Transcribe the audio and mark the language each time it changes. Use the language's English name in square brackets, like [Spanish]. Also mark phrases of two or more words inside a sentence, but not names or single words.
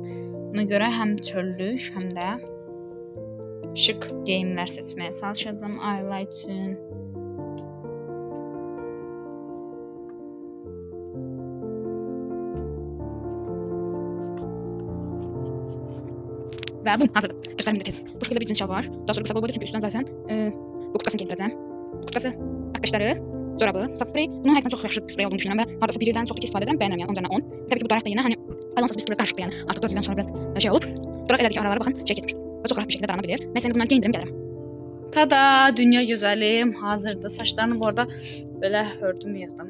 [Azerbaijani] Buna görə həm çöllük, həm də şık geyimlər seçməyə çalışacağam Ayla üçün. Və bu hazırdır. Göstərim tez. [Turkish] Bu şekilde bir cins şal var. Daha sonra kısa kol boyda çünkü üstünden zaten bu kutkasını giydirəcəm. Kutkası, arkadaşları, [Azerbaijani] corabı, saç spreyi. Bunun həqiqətən çox yaxşı sprey olduğunu düşünürəm və hardasa bir ildən çox istifadə edirəm, bəyənirəm yəni 10 üzərindən 10. Təbii ki, bu daraq da yenə hani alansız bir sprey qarışıq yəni. Artıq 4 ildən sonra biraz şey olub. Daraq elədiki aralara baxın, şey keçmiş. Və çox rahat bir şəkildə darana bilir. Nəysə bunları geyindirim gəlirəm. Tada, dünya gözəlim hazırdır. Saçlarını bu arada belə hördüm, yığdım.